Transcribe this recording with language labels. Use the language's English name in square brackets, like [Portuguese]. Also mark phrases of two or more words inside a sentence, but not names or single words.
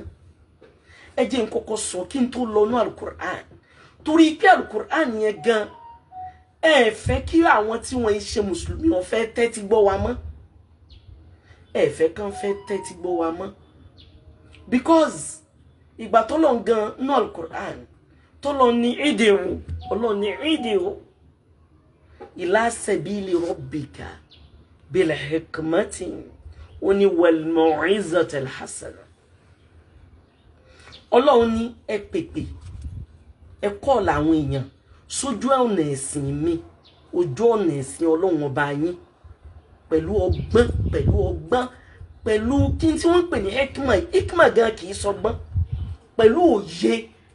[Yoruba] Ẹ jẹ́ n kọ́kọ́ sọ kí n tó lọ ní alukur'an, torí pé alukur'an yẹn gan ẹ fẹ́ kí àwọn tí wọ́n ṣe mùsùlùmí wọn fẹ́ tẹ́tí gbọ́ wa mọ́. Ẹ fẹ́ kàn fẹ́ tẹ́tí gbọ́ wa mọ́, because ìgbà tó lọ gan ní alukur'an tó lọ ní ìdíwò, Ọlọ́run ní ìdíwò [Arabic] إلى سبيل ربك بالحكمة [Yoruba] oni [Arabic] والموعظة الحسنة. [Yoruba] Ọlọ́run ní ẹ pèpè, ẹ kọ́ làwọn èèyàn sójú ọ̀nà ẹ̀sìn mi, ojú ọ̀nà ẹ̀sìn Ọlọ́run ọba yín, pẹ̀lú ọgbọ́n, pẹ̀lú kí tí wọ́n pè ní hikma gan kìí sọgbọ́n, pẹ̀lú òye.